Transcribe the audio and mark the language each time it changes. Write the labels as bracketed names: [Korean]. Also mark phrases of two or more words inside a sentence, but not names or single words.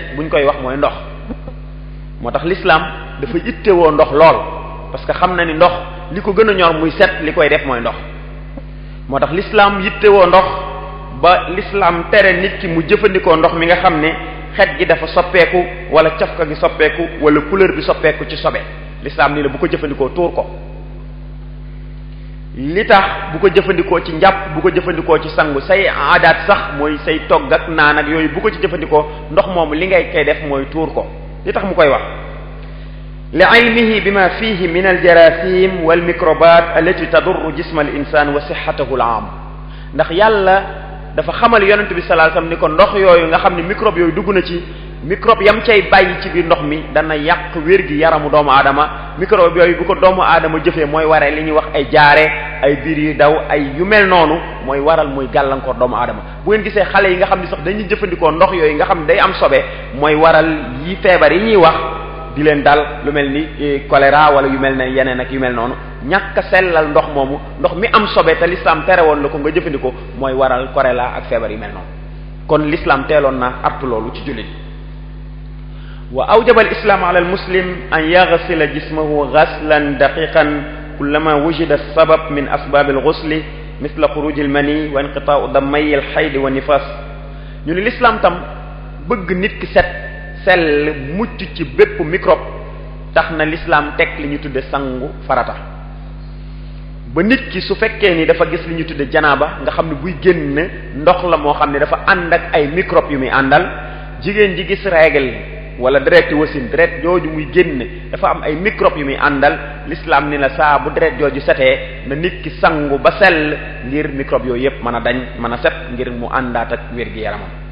[Wolof] buñ koy wax mooy ndox moo tax l'islam dafa yittewoo ndox lool [French] parce que [Wolof] xam na ni ndox li ko gën a ñor muy set li koy def mooy ndox moo tax l'islam yittewoo ndox ba l'islam tere nit ki mu jëfandikoo ndox mi nga xam ne xet gi dafa soppeeku wala cafka gi soppeeku wala couleur bi soppeeku ci sobe l'islam nii la bu ko jëfandikoo tuur ko li tax bu ko jëfandikoo ci njàpp bu ko jëfandikoo ci sangu say aadaat sax mooy say togg ak naan ak yooyu bu ko ci jëfandikoo ndox moomu li ngay koy def mooy tuur ko li tax mu koy wax [Arabic] لعلمه بما فيه من الجراثيم والميكروبات التي تضر جسم الإنسان وصحته العام [Wolof] ndax yàlla dafa xamal yonent bi [Arabic] صلى الله عليه وسلم [Wolof] ni ko ndox yooyu nga xam ne microbe yooyu dugg na ci microbe yam cay bàyyi ci biir ndox mi dana yàq wér gi yaramu doomu aadama microbe yooyu bu ko doomu aadama jëfee mooy waree li ñuy wax ay jaare ay biir yu daw ay yu mel noonu mooy waral muy gàllankoor doomu aadama bu ngeen gisee xale yi nga xam ne sax dañuy jëfandikoo ndox yooyu nga xam ne day am sobe mooy waral yi feebar yi ñuy wax di leen dal lu mel ni choléra wala yu mel ne yeneen ak yu mel noonu ñàkk a sellal ndox moomu ndox mi am sobe te l'islam tere woon la ko nga jëfandikoo mooy waral choléra ak feebar yu mel noonu kon l'islam teeloon na artu loolu ci jullit [Arabic] وأوجب الإسلام على المسلم أن يغسل جسمه غسلا دقيقا كلما وجد سبب من أسباب الغسل مثل خروج المني وانقطاع دم الحيض والنفاس [Wolof] ñu ne l'islam tam bëgg nit ki set sell mucc ci bépp microbe tax na l'islam teg li ñu tudde sangu farata ba nit ki su fekkee ni dafa gis li ñu tudde janaaba nga xam ne buy génn ndox la moo xam ne dafa ànd ak ay microbe yu muy àndal jigéen ji gis règle wala deret wasin deret jooju muy génn dafa am ay microbe yu muy àndal l'islam ni la saa bu deret jooju setee na nit ki sangu ba sell ngir microbe yooyu yépp mën a dañ mën a set ngir mu àndaat ak wér gi yaramam